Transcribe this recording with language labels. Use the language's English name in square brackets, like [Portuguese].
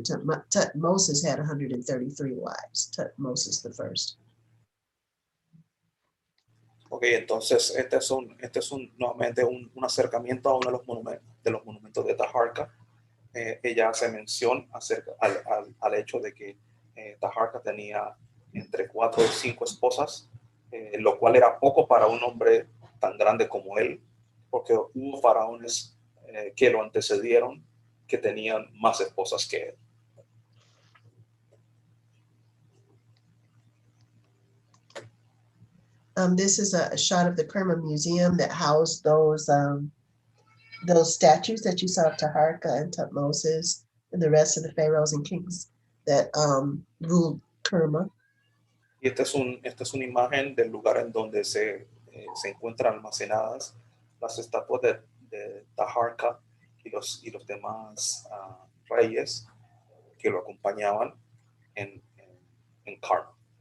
[English] Tutmosis had 133 wives, Tutmosis the first. [Spanish] Ok, entonces este es nuevamente un acercamiento a uno de los monumentos de Taharka. Ella hace mención acerca al hecho de que Taharka tenía entre 4 y 5 esposas, lo cual era poco para un hombre tan grande como él, porque hubo faraones que lo antecedieron que tenían más esposas que él. [English] This is a shot of the Kerma Museum that housed those statues that you saw of Taharka and Tutmosis and the rest of the pharaohs and kings that ruled Kerma. [Spanish] Y esta es una imagen del lugar en donde se encuentran almacenadas las estatuas de Taharka y los demás reyes que lo acompañaban en Kerma.